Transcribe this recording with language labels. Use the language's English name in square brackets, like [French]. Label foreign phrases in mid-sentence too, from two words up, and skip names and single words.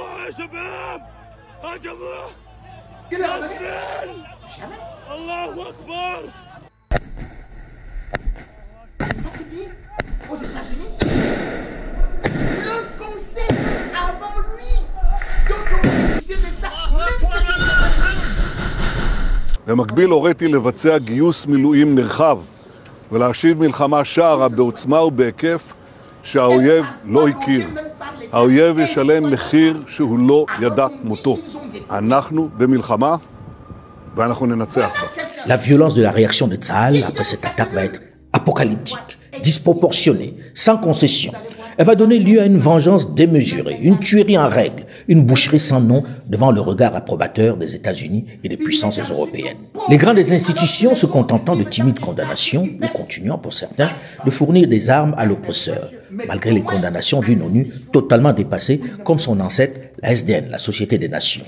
[French] Qui l'a ramené? [Arabic] الله أكبر. [French] Est-ce qu'il dit aux États-Unis? Lorsqu'on sait qu'avant lui, d'autres ont bénéficié de ça, même [Hebrew] במקביל הוריתי לבצע גיוס מילואים נרחב ולהשיב מלחמה שערה בעוצמה ובהיקף שהאויב לא הכיר. האויב ישלם מחיר שהוא לא ידע מותו. אנחנו במלחמה ואנחנו ננצח בה. [French] La violence de la réaction de Tsahal après cette attaque va être apocalyptique, disproportionnée, sans concession. Elle va donner lieu à une vengeance démesurée, une tuerie en règle, une boucherie sans nom devant le regard approbateur des États-Unis et des puissances européennes. Les grands des institutions se contentant de timides condamnations ou continuant pour certains de fournir des armes à l'oppresseur, malgré les condamnations d'une ONU totalement dépassée comme son ancêtre, la SDN, la Société des Nations.